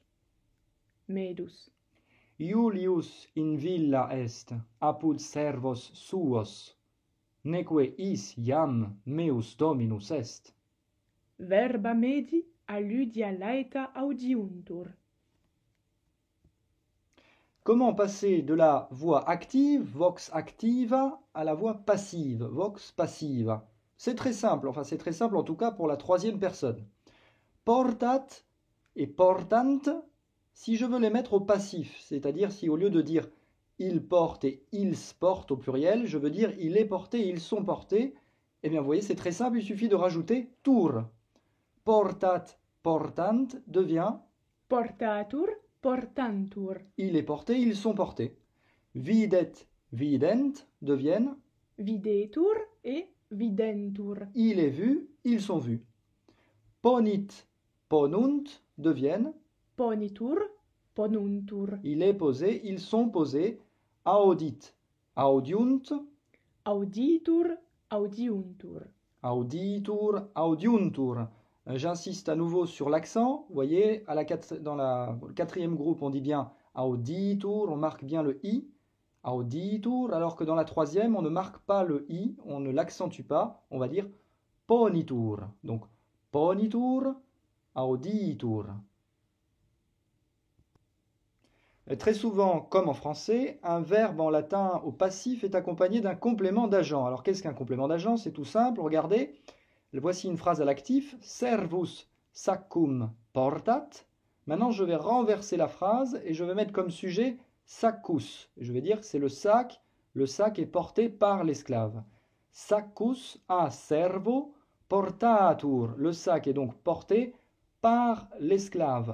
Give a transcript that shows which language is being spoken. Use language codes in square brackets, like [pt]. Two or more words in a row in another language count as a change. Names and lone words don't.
[la] Medus. Iulius in villa est, apud servos suos, neque is iam meus Dominus est. Verba medi a Lydia laeta audiuntur. [fr] Comment passer de la voix active, [la] vox activa, [fr] à la voix passive, [la] vox passiva? [fr] C'est très simple, enfin c'est très simple en tout cas pour la troisième personne. [la] Portat et portant, [fr] si je veux les mettre au passif, c'est-à-dire si au lieu de dire il porte et ils portent au pluriel, je veux dire il est porté et ils sont portés, eh bien vous voyez c'est très simple, il suffit de rajouter tour. [la] Portat, portant devient Portatur, portantur. [fr] il est porté, ils sont portés. [la] Videt, vident deviennent Videtur et videntur. [fr] il est vu, ils sont vus. [la] Ponit, ponunt deviennent Ponitur, ponuntur. [fr] il est posé, ils sont posés. [la] Audit, audiunt, Auditur, audiuntur. auditur, audiuntur. [fr] J'insiste à nouveau sur l'accent. Vous voyez, dans le quatrième groupe, on dit bien auditur, on marque bien le i. Auditur, alors que dans la troisième, on ne marque pas le i, on ne l'accentue pas, on va dire ponitur. [la] Donc, ponitur, auditur. [fr] Très souvent, comme en français, un verbe en latin au passif est accompagné d'un complément d'agent. Alors, qu'est-ce qu'un complément d'agent? C'est tout simple, regardez. Voici une phrase à l'actif. [la] Servus saccum portat. [fr] Maintenant, je vais renverser la phrase et je vais mettre comme sujet saccus. Je vais dire que c'est le sac est porté par l'esclave. [la] Saccus a servo portatur. [fr] Le sac est donc porté par l'esclave.